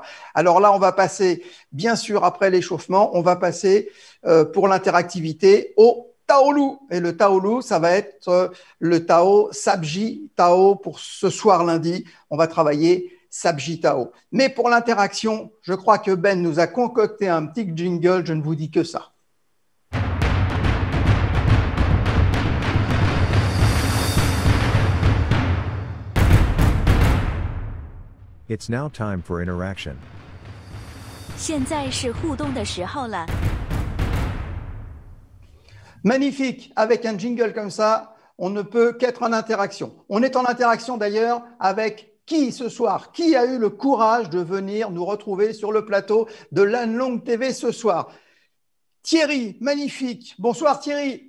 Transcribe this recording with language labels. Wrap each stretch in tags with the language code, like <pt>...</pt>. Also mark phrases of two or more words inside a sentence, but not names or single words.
<fr>Alors là, on va passer, bien sûr, après l'échauffement, on va passer pour l'interactivité au Taolu. Et le Taolu, ça va être le Tao Sabji Tao pour ce soir lundi. On va travailler Sabji Tao. Mais pour l'interaction, je crois que Ben nous a concocté un petit jingle. Je ne vous dis que ça.</fr> <en>It's now time for interaction.</en> <zh>现在是互动的时候了。</zh> <fr>Magnifique, avec un jingle comme ça, on ne peut qu'être en interaction. On est en interaction d'ailleurs avec qui ce soir? Qui a eu le courage de venir nous retrouver sur le plateau de l'Anne Longue TV ce soir? Thierry, magnifique. Bonsoir Thierry.</fr>